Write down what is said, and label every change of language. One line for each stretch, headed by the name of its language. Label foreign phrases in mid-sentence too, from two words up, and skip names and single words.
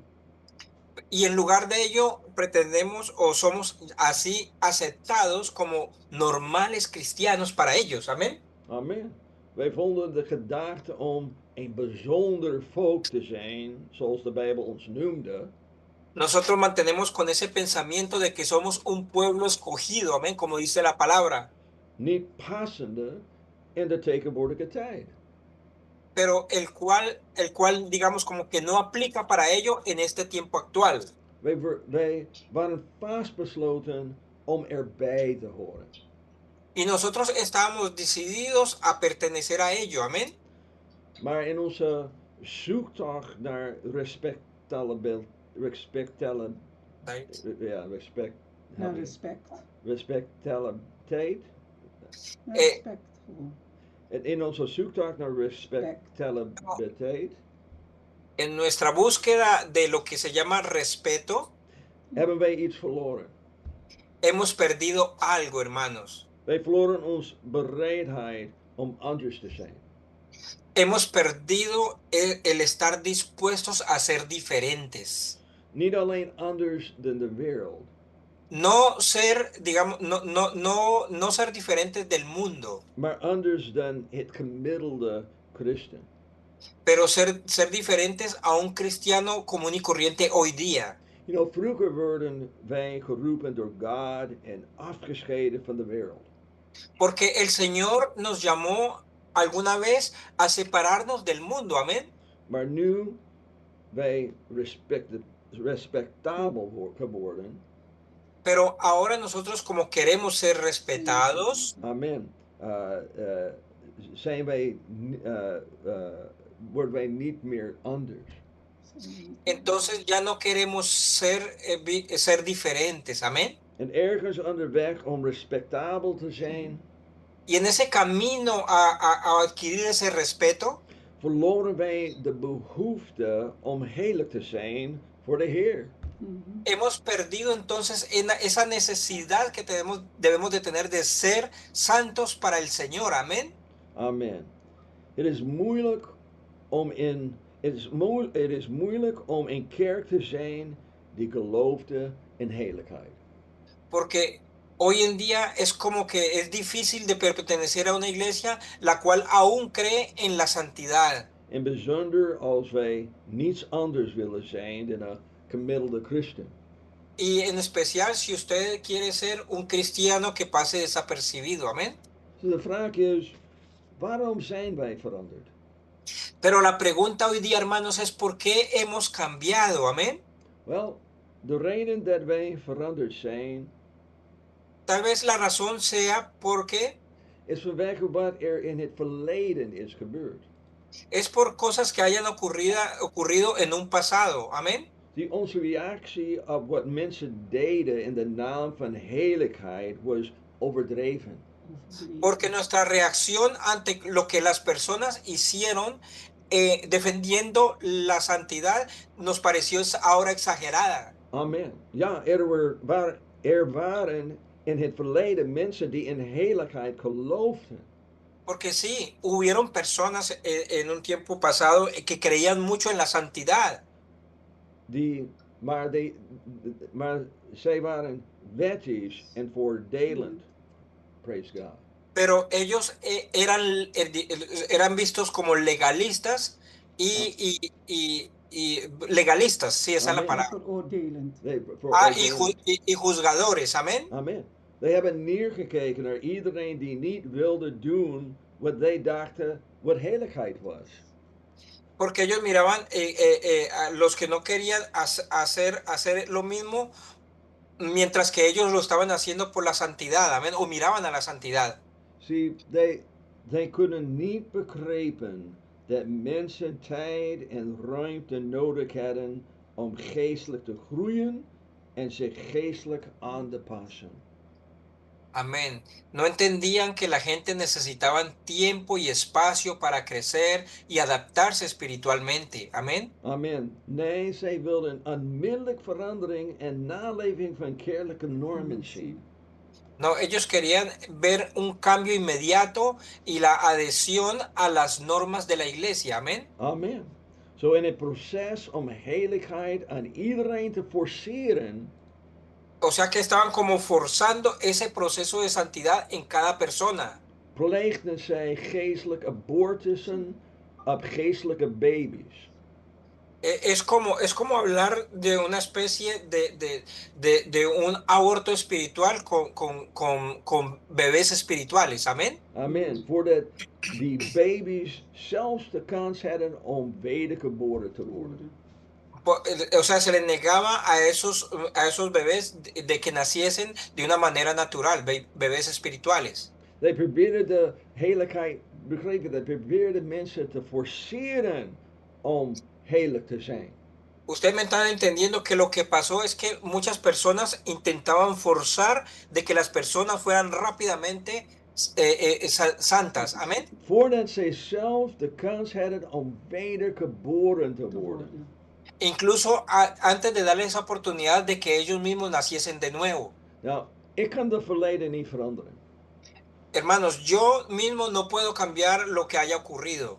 Spanish: Y en lugar de ello, pretendemos o somos así aceptados como normales cristianos para ellos. Amén.
Dutch: Amen. Wij vonden de gedachte om een bijzonder volk te zijn, zoals de Bijbel ons noemde.
Spanish: Nosotros mantenemos con ese pensamiento de que somos un pueblo escogido, amén, como dice la palabra.
Dutch: Niet passende in de tegenwoordige tijd.
Spanish: Pero el cual, digamos, como que no aplica para ello en este tiempo actual.
Dutch: Wij waren vastbesloten om erbij te horen.
Spanish: Y nosotros estábamos decididos a pertenecer a ello, amén.
Dutch: Maar in onze zoektocht naar respectabiliteit. In onze zoektocht naar respectabiliteit.
Spanish: En nuestra búsqueda de lo que se llama respeto,
Dutch: hebben wij iets verloren.
Spanish: Hemos perdido algo, hermanos.
Dutch: Wij verloren onze bereidheid om anders te zijn.
Spanish: Hemos perdido el estar dispuestos a ser diferentes.
Dutch: Niet alleen anders dan de wereld.
Spanish: No ser, digamos, no ser diferentes del mundo.
Dutch: Maar anders dan het gemiddelde christen.
Spanish: Pero ser diferentes a un cristiano común y corriente hoy día.
English: You know,
Dutch: vroeger werden wij geroepen door God en afgescheiden van de wereld.
Spanish: Porque el Señor nos llamó alguna vez a separarnos del mundo, amén.
Dutch: Maar nu wij respectabel geworden.
Spanish: Pero ahora nosotros como queremos ser respetados.
Dutch: Amen. Zijn wij, worden wij niet meer anders.
Spanish: Entonces ya no queremos ser diferentes, amén.
Dutch: En ergens onderweg om respectabel te zijn.
Spanish: Y en ese camino a adquirir ese respeto,
Dutch: verloren wij de behoefte om heilig te zijn voor de Heer.
Spanish: Hemos perdido entonces esa necesidad que debemos de tener de ser santos para el Señor, amén.
Dutch: Amen. Het is moeilijk om een kerk te zijn die geloofde in heiligheid.
Spanish: Porque hoy en día es como que es difícil de pertenecer a una iglesia la cual aún cree en la santidad.
Dutch: En bijzonder als wij niets anders willen zijn dan een gemiddelde christen.
Spanish: Y en especial si usted quiere ser un cristiano que pase desapercibido, amén.
Dutch: Dus de vraag is, waarom zijn wij veranderd?
Spanish: Pero la pregunta hoy día, hermanos, es ¿por qué hemos cambiado? Amén.
Dutch: Well, de reden dat wij veranderd zijn.
Spanish: Tal vez la razón sea porque
Dutch: is vanwege wat in het verleden is gebeurd.
Spanish: Es por cosas que hayan ocurrido en un pasado. Amén.
Dutch: Die onze reactie op wat mensen deden in de naam van heiligheid was overdreven.
Spanish: Porque nuestra reacción ante lo que las personas hicieron defendiendo la santidad nos pareció ahora exagerada.
Dutch: Amen. Ja, waren in het verleden mensen die in heiligheid geloofden.
Spanish: Porque sí, hubieron personas en un tiempo pasado que creían mucho en la santidad.
Dutch: Maar zij waren wettisch en voordelend.
English: Praise God.
Spanish: Pero ellos eran vistos como legalistas y legalistas, sí, esa es la palabra. Y juzgadores, amén.
Dutch: Amen. They hebben neergekeken naar iedereen die niet wilde doen wat zij dachten wat heiligheid was.
Spanish: Porque ellos miraban a los que no querían hacer lo mismo, mientras que ellos lo estaban haciendo por la santidad, amén, o miraban a la santidad.
Dutch: Zie, they kunnen niet begrijpen dat mensen tijd en ruimte nodig hadden om geestelijk te groeien en zich geestelijk aan te passen.
Spanish: Amén. No entendían que la gente necesitaba tiempo y espacio para crecer y adaptarse espiritualmente. Amén.
Dutch: Amen. Nee, zij wilden onmiddellijk verandering en naleving van kerkelijke normen zien.
Spanish: No, ellos querían ver un cambio inmediato y la adhesión a las normas de la iglesia. Amén.
Dutch: Amen. Zo in het proces om heiligheid aan iedereen te forceren,
Spanish: O sea que estaban como forzando ese proceso de santidad en cada persona.
Dutch: pleegden zij geestelijke abortussen op geestelijke baby's.
Spanish: Es como hablar de una especie de un aborto espiritual con bebés espirituales. Amén.
Dutch: Amen. Voordat die baby's zelfs de kans hadden om wedergeboren te worden.
Spanish: O sea, se les negaba a esos bebés de que naciesen de una manera natural, bebés espirituales.
Dutch: They probeerden de heiligheid, begreep je dat? Probeerden mensen te forceren om heilig te zijn.
Spanish: Usted me está entendiendo que lo que pasó es que muchas personas intentaban forzar de que las personas fueran rápidamente santas. Amén.
Dutch: Voordat zij zelf de kans hadden om wedergeboren te worden.
Spanish: Incluso antes de darles esa oportunidad de que ellos mismos naciesen de nuevo.
Dutch: Nou, ik kan de verleden niet veranderen.
Spanish: Hermanos, yo mismo no puedo cambiar lo que haya ocurrido.